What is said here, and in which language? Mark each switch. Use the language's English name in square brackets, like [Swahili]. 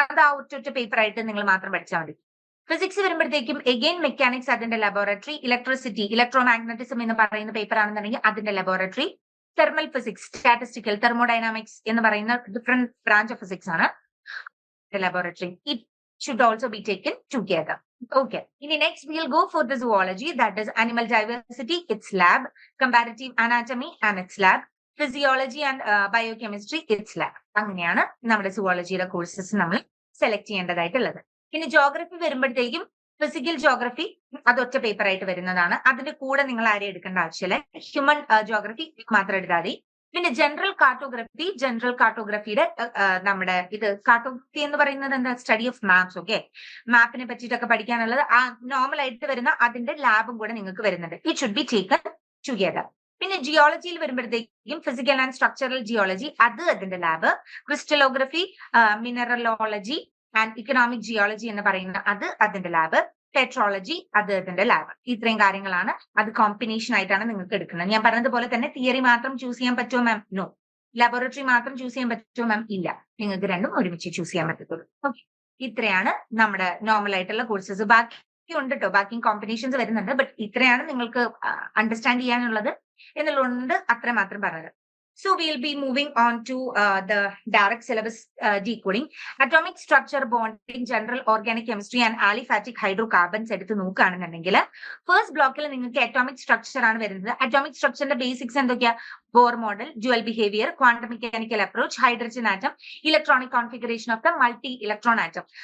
[Malayalam] അത് ആ ഒറ്റ പേപ്പർ ആയിട്ട് നിങ്ങൾ മാത്രം പഠിച്ചാൽ മതി. ഫിസിക്സ് വരുമ്പോഴത്തേക്കും എഗെയിൻ മെക്കാനിക്സ് അതിന്റെ ലബോറട്ടറി, ഇലക്ട്രിസിറ്റി, ഇലക്ട്രോമാഗ്നറ്റിസം എന്ന് പറയുന്ന പേപ്പർ ആണെന്നുണ്ടെങ്കിൽ അതിന്റെ laboratory, thermal physics, statistical, thermodynamics എന്ന് പറയുന്ന ഡിഫറെന്റ് ബ്രാഞ്ച് ഓഫ് ഫിസിക്സ് ആണ് laboratory. [English] It should also be taken together. Okay. In the next, we'll go for the zoology, that is animal diversity, its lab, comparative anatomy and its lab, physiology and biochemistry, its lab. [Malayalam] അങ്ങനെയാണ് നമ്മുടെ സുവോളജിയുടെ courses നമ്മൾ select ചെയ്യേണ്ടതായിട്ടുള്ളത്. ഇനി geography വരുമ്പോഴത്തേക്കും physical geography അതൊറ്റ paper ആയിട്ട് വരുന്നതാണ്. അതിന്റെ കൂടെ നിങ്ങൾ ആരെയും എടുക്കേണ്ട ആവശ്യമില്ല, ഹ്യൂമൻ ജോഗ്രഫി മാത്രം എടുത്താൽ മതി. പിന്നെ ജനറൽ കാർട്ടോഗ്രഫിയുടെ നമ്മുടെ ഇത് കാർട്ടോഗ്രഫി എന്ന് പറയുന്നത് എന്താ, [English] Study of maps. [Malayalam] ഓക്കെ, മാപ്പിനെ പറ്റിയിട്ടൊക്കെ പഠിക്കാനുള്ളത് ആ നോർമൽ ആയിട്ട് വരുന്ന അതിന്റെ ലാബും കൂടെ നിങ്ങൾക്ക് വരുന്നുണ്ട്. [English] It should be taken together. [Malayalam] പിന്നെ ജിയോളജിയിൽ വരുമ്പോഴത്തേക്കും ഫിസിക്കൽ ആൻഡ് സ്ട്രക്ചറൽ ജിയോളജി, അത് അതിന്റെ lab, crystallography, മിനറലോളജി and economic geology എന്ന് പറയുന്ന അത് അതിന്റെ ലാബ്, പെട്രോളജി അത് അതിന്റെ ലാബ്. ഇത്രയും കാര്യങ്ങളാണ്. അത് കോമ്പിനേഷൻ ആയിട്ടാണ് നിങ്ങൾക്ക് എടുക്കുന്നത്. ഞാൻ പറഞ്ഞതുപോലെ തന്നെ തിയറി മാത്രം ചൂസ് ചെയ്യാൻ പറ്റുമോ മാം? നോ. ലബോറട്ടറി മാത്രം ചൂസ് ചെയ്യാൻ പറ്റുമോ മാം? ഇല്ല. നിങ്ങൾക്ക് രണ്ടും ഒരുമിച്ച് ചൂസ് ചെയ്യാൻ പറ്റത്തുള്ളൂ. ഓക്കെ, ഇത്രയാണ് നമ്മുടെ നോർമൽ ആയിട്ടുള്ള കോഴ്സസ്. ബാക്കി ഉണ്ട് കേട്ടോ, ബാക്കി കോമ്പിനേഷൻസ് വരുന്നുണ്ട്. ബട്ട് ഇത്രയാണ് നിങ്ങൾക്ക് അണ്ടർസ്റ്റാൻഡ് ചെയ്യാനുള്ളത് എന്നുള്ളതുകൊണ്ട് അത്ര മാത്രം പറഞ്ഞത്. [English] So we'll be moving on to the direct syllabus decoding. [Malayalam] Atomic structure, bonding, general organic chemistry and aliphatic hydrocarbons എടുത്ത് നോക്കുകയാണെന്നുണ്ടെങ്കിൽ ഫസ്റ്റ് ബ്ലോക്കിൽ നിങ്ങൾക്ക് അറ്റോമിക് സ്ട്രക്ചർ ആണ് വരുന്നത്. അറ്റോമിക് സ്ട്രക്ചറിന്റെ ബേസിക്സ് എന്തൊക്കെയാ? Bohr model, dual behaviour, quantum mechanical approach, hydrogen atom, electronic configuration of the multi electron atom.